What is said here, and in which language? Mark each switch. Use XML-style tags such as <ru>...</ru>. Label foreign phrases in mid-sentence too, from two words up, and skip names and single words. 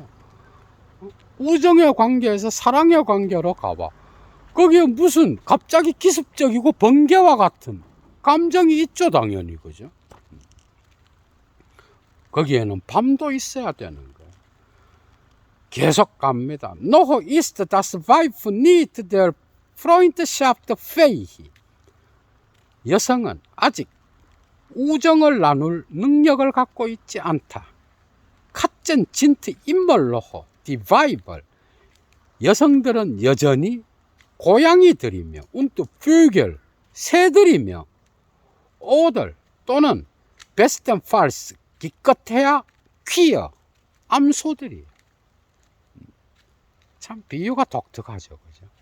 <ko>우정의 관계에서 사랑의 관계로 가봐. 거기에 무슨 갑자기 기습적이고 번개와 같은 감정이 있죠, 당연히. 그죠? 거기에는 밤도 있어야 되는 거예요. 계속 갑니다.</ko> <de>Noch ist das Weib nicht der Freundschaft fähig.</de> <ko>여성은 아직 우정을 나눌 능력을 갖고 있지 않다.</ko> <de>Katzen sind immer noch die Weiber.</de> <ko>여성들은 여전히 고양이들이며</ko> <de>und Vögel,</de> <ko>새들이며 oder 또는 bestenfalls 기껏해야 퀴어, 암소들이에요. 참 비유가 독특하죠. 그죠?</ko>